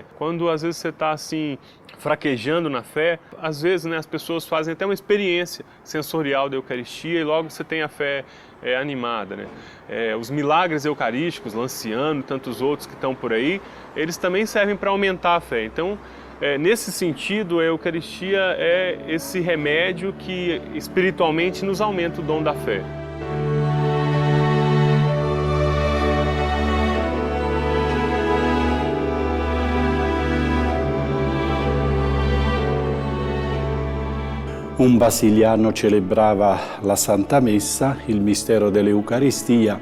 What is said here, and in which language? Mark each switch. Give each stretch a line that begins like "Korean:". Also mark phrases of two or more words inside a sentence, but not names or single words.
Portuguese: Quando às vezes você está assim, fraquejando na fé, às vezes, né, as pessoas fazem até uma experiência sensorial da Eucaristia e logo você tem a fé animada, né? Os milagres eucarísticos, Lanciano e tantos outros que estão por aí, eles também servem para aumentar a fé. Então, nesse sentido, a Eucaristia é esse remédio que espiritualmente nos aumenta o dom da fé.
Italian: Un basiliano celebrava la Santa Messa, il mistero dell'Eucaristia.